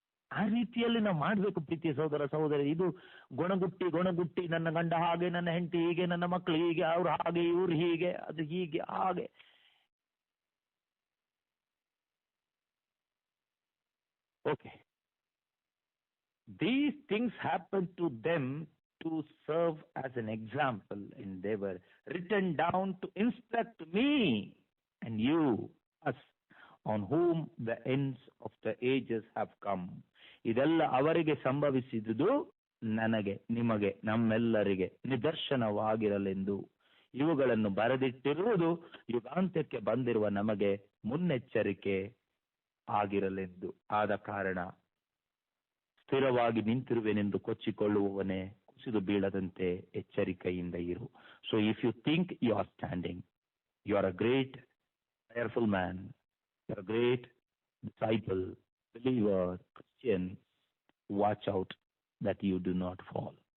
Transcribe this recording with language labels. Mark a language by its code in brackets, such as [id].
[kn] ಆ ರೀತಿಯಲ್ಲಿ ನಾವು ಮಾಡಬೇಕು ಪ್ರೀತಿಯ ಸಹೋದರ ಸಹೋದರಿ. ಇದು ಗುಣಗುಟ್ಟಿ ನನ್ನ ಗಂಡ ಹಾಗೆ, ನನ್ನ ಹೆಂಡತಿ ಹೀಗೆ, ನನ್ನ ಮಕ್ಕಳು ಹೀಗೆ, ಅವ್ರು ಹಾಗೆ, ಇವ್ರು ಹೀಗೆ, ಅದು ಹೀಗೆ ಹಾಗೆ. [en] Okay, these things happened to them to serve as an example, and they were written down to instruct me and you, us, on whom the ends of the ages have come. [kn] ಇದೆಲ್ಲ ಅವರಿಗೆ ಸಂಭವಿಸಿದುದು ನನಗೆ, ನಿಮಗೆ, ನಮ್ಮೆಲ್ಲರಿಗೆ ನಿದರ್ಶನವಾಗಿರಲೆಂದು ಇವುಗಳನ್ನು ಬರೆದಿಟ್ಟಿರುವುದು ಯುಗಾಂತ್ಯಕ್ಕೆ ಬಂದಿರುವ ನಮಗೆ ಮುನ್ನೆಚ್ಚರಿಕೆ ಆಗಿರಲೆಂದು. ಆದ ಕಾರಣ ಸ್ಥಿರವಾಗಿ ನಿಂತಿರುವೆನೆಂದು ಕೊಚ್ಚಿಕೊಳ್ಳುವವನೇ ಕುಸಿದು ಬೀಳದಂತೆ ಎಚ್ಚರಿಕೆಯಿಂದ ಇರು. [en] So if you think you are standing, you are a great prayerful man, you are a great disciple, believer, Christian, watch out that you do not fall.